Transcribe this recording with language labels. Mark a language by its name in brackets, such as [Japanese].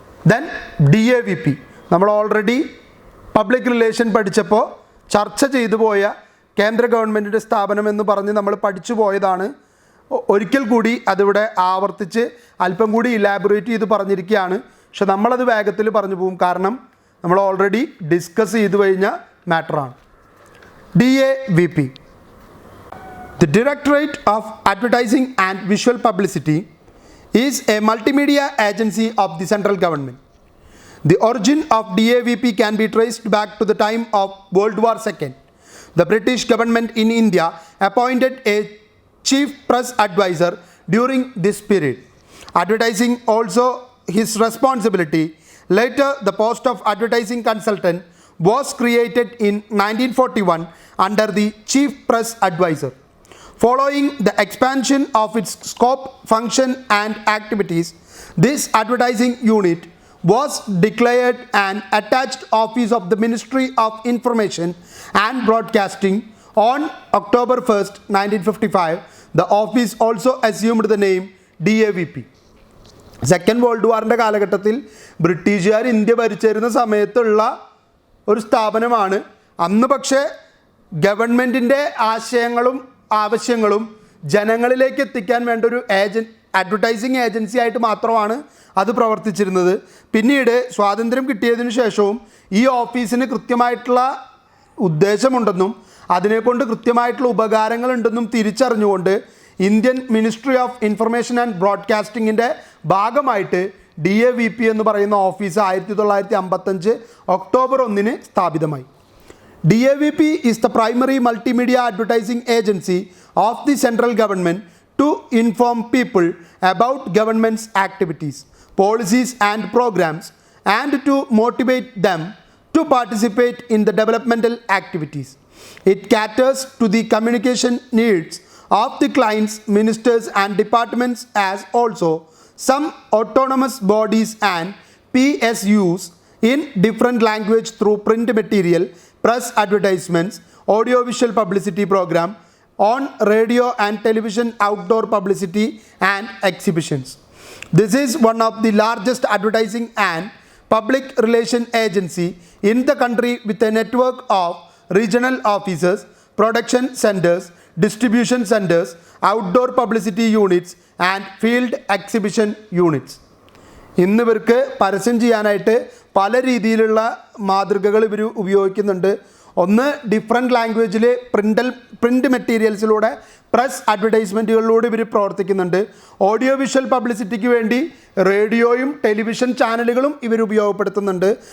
[Malayalam] Then DAVP, നമ്മൾ already public relation പഠിച്ചപ്പോൾ ചർച്ച ചെയ്തു പോയ കേന്ദ്ര ഗവൺമെൻറ്റിൻ്റെ സ്ഥാപനം എന്ന് പറഞ്ഞ് നമ്മൾ പഠിച്ചു പോയതാണ് ഒരിക്കൽ കൂടി അതിവിടെ ആവർത്തിച്ച് അല്പം കൂടി ഇലാബറേറ്റ് ചെയ്ത് പറഞ്ഞിരിക്കുകയാണ്. പക്ഷെ നമ്മളത് വേഗത്തിൽ പറഞ്ഞു പോകും, കാരണം നമ്മൾ ഓൾറെഡി ഡിസ്കസ് ചെയ്ത് കഴിഞ്ഞ മാറ്ററാണ്. [English] DAVP, the Directorate of Advertising and Visual Publicity, is a multimedia agency of the central government. The origin of DAVP can be traced back to the time of World War II. The British government in India appointed a chief press advisor during this period, advertising also his responsibility. Later, the post of advertising consultant was created in 1941 under the chief press advisor. Following the expansion of its scope, function and activities, this advertising unit was declared an attached office of the Ministry of Information and Broadcasting on October 1st, 1955. The office also assumed the name DAVP. [Malayalam] Second world വാറിൻ്റെ കാലഘട്ടത്തിൽ ബ്രിട്ടീഷുകാർ India ഭരിച്ചിരുന്ന സമയത്തുള്ള ഒരു സ്ഥാപനമാണ്. അന്ന് പക്ഷേ ഗവൺമെൻറ്റിൻ്റെ ആശയങ്ങളും ആവശ്യങ്ങളും ജനങ്ങളിലേക്ക് എത്തിക്കാൻ വേണ്ട ഒരു അഡ്വർടൈസിങ് ഏജൻസി ആയിട്ട് മാത്രമാണ് അത് പ്രവർത്തിച്ചിരുന്നത്. പിന്നീട് സ്വാതന്ത്ര്യം കിട്ടിയതിനു ശേഷവും ഈ ഓഫീസിന് കൃത്യമായിട്ടുള്ള ഉദ്ദേശമുണ്ടെന്നും അതിനെക്കൊണ്ട് കൃത്യമായിട്ടുള്ള ഉപകാരങ്ങളുണ്ടെന്നും തിരിച്ചറിഞ്ഞുകൊണ്ട് Indian ministry of information and ബ്രോഡ്കാസ്റ്റിങ്ങിൻ്റെ ഭാഗമായിട്ട് DAVP എന്ന് പറയുന്ന office 1955 October 1 സ്ഥാപിതമായി. [English] DAVP is the primary multimedia advertising agency of the central government to inform people about government's activities, policies and programs, and to motivate them to participate in the developmental activities. It caters to the communication needs of the clients, ministers and departments, as also some autonomous bodies and PSUs in different language through print material, press advertisements, audiovisual publicity program, on radio and television, outdoor publicity and exhibitions. This is one of the largest advertising and public relation agency in the country with a network of regional offices, production centers, distribution centers, outdoor publicity units and field exhibition units. [Malayalam] ഇന്ന് ഇവർക്ക് പരസ്യം ചെയ്യാനായിട്ട് പല രീതിയിലുള്ള മാതൃകകൾ ഇവർ ഉപയോഗിക്കുന്നുണ്ട്. ഒന്ന്, ഡിഫറെൻറ്റ് ലാംഗ്വേജിൽ പ്രിൻ്റ് മെറ്റീരിയൽസിലൂടെ പ്രസ് അഡ്വർടൈസ്മെൻറ്റുകളിലൂടെ ഇവർ പ്രവർത്തിക്കുന്നുണ്ട്. ഓഡിയോ വിഷ്വൽ പബ്ലിസിറ്റിക്ക് വേണ്ടി റേഡിയോയും ടെലിവിഷൻ ചാനലുകളും ഇവർ ഉപയോഗപ്പെടുത്തുന്നുണ്ട്.